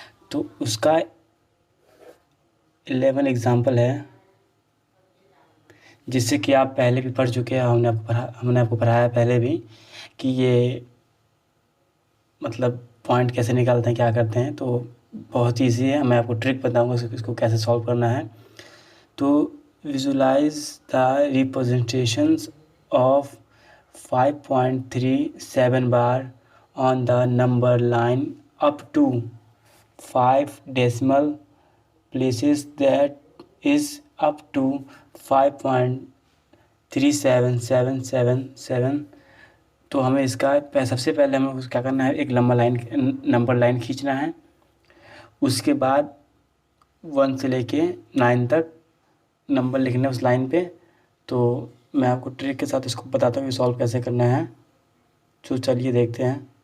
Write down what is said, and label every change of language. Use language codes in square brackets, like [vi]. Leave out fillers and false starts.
[hi] तो उसका 11 एग्ज़ाम्पल है, जिससे कि आप पहले भी पढ़ चुके हैं। हमने आपको पढ़ाया पहले भी कि ये मतलब पॉइंट कैसे निकालते हैं, क्या करते हैं। तो बहुत ईजी है, मैं आपको ट्रिक बताऊंगा इसको कैसे सॉल्व करना है। [en] तो visualize the representations of 5.37 bar on the number line up to 5 decimal places, that is up to 5.37777। [hi] तो हमें इसका सबसे पहले हमें क्या करना है, एक नंबर लाइन खींचना है। उसके बाद 1 से लेके 9 तक नंबर लिखना है उस लाइन पे। तो मैं आपको ट्रिक के साथ इसको बताता हूँ कि सॉल्व कैसे करना है। तो चलिए देखते हैं।